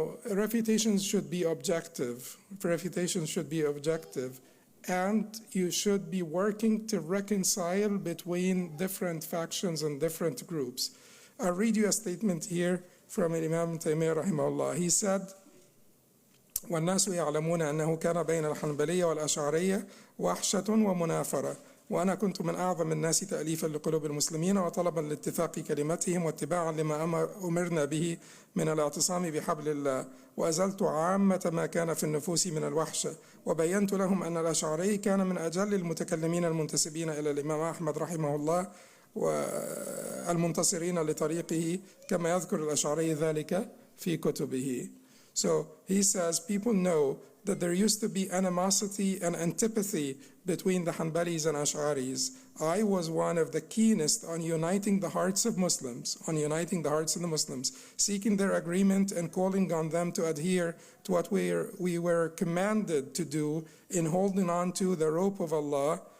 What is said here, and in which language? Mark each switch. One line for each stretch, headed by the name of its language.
English: refutations should be objective. Refutations should be objective. And you should be working to reconcile between different factions and different groups. I'll read you a statement here from Imam Taymiyyah rahimahullah. He said,
Arabic: والناس يعلمون أنه كان بين الحنبلية والأشعرية وحشة ومنافرة وأنا كنت من أعظم الناس تأليفا لقلوب المسلمين وطلبا لاتفاق كلمتهم واتباعا لما أمرنا به من الاعتصام بحبل الله وأزلت عامة ما كان في النفوس من الوحشة وبينت لهم أن الأشعري كان من أجل المتكلمين المنتسبين إلى الإمام أحمد رحمه الله والمنتصرين لطريقه كما يذكر الأشعري ذلك في كتبه.
English: So he says people know that there used to be animosity and antipathy between the Hanbalis and Ash'aris. I was one of the keenest on uniting the hearts of Muslims, seeking their agreement and calling on them to adhere to what we were commanded to do in holding on to the rope of Allah.